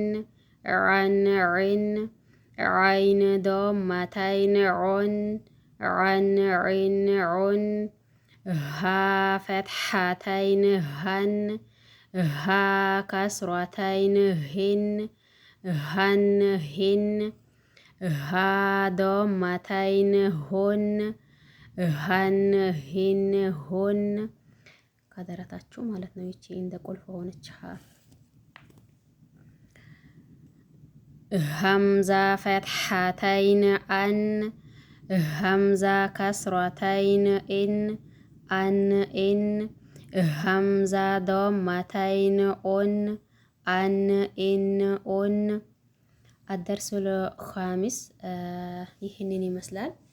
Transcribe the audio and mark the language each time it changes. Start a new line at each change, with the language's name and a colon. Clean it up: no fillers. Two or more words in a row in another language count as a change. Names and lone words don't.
Arabic: عً عٍ عين ضمتين عٌ عً عٍ عٌ هاء فتحتين هً هاء كسرتين هٍ هً هٍ هاء ضمتين هٌ هً هٍ هٌ
Amharic: ከደረታችሁ ማለት ነው። ይቺ እንደ ቁልፍ ሆነች ሀ
Arabic: همزة فتحتين ءً همزة كسرتين ءٍ ءً ءٍ همزة ضمتين ءٌ ءً ءٍ ءٌ الدرس الخامس
Amharic: ይህንን ይመስላል።